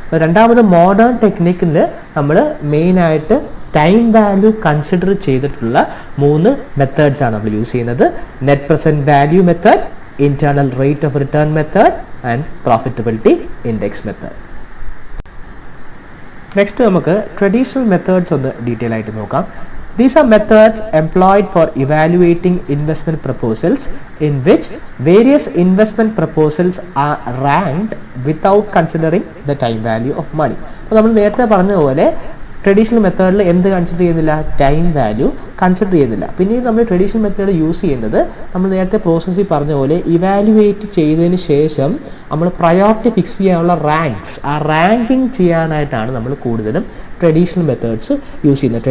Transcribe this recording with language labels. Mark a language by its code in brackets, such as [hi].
[ml] രണ്ടാമത് മോഡേൺ ടെക്നിക്കിൽ നമ്മൾ മെയിനായിട്ട് ടൈം വാല്യൂ കൺസിഡർ ചെയ്തിട്ടുള്ള 3 മെത്തേഡ്സ് ആണ് നമ്മൾ യൂസ് ചെയ്യുന്നത്. Net present value method, internal rate of return method and profitability index method. Next നമുക്ക് ട്രഡീഷണൽ മെത്തേഡ്സ് ഒന്ന് ഡീറ്റെയിൽ ആയിട്ട് നോക്കാം. [en] These are methods employed for evaluating investment proposals in which various investment proposals are ranked without considering the time value of money. [ml] അപ്പോൾ നമ്മൾ നേരത്തെ പറഞ്ഞതുപോലെ traditional മെത്തേഡിൽ എന്ത് കൺസിഡർ ചെയ്യുന്നില്ല? ടൈം വാല്യൂ കൺസിഡർ ചെയ്യുന്നില്ല. പിന്നീട് നമ്മൾ ട്രഡീഷണൽ മെത്തേഡ് യൂസ് ചെയ്യുന്നത് നമ്മൾ നേരത്തെ പ്രോസസ്സിൽ പറഞ്ഞ പോലെ ഇവാലുവേറ്റ് ചെയ്തതിന് ശേഷം നമ്മൾ പ്രയോറിറ്റി ഫിക്സ് ചെയ്യാനുള്ള റാങ്ക്സ്, ആ റാങ്കിങ് ചെയ്യാനായിട്ടാണ് നമ്മൾ കൂടുതലും ട്രഡീഷണൽ മെത്തേഡ്സ് യൂസ് ചെയ്യുന്നത്.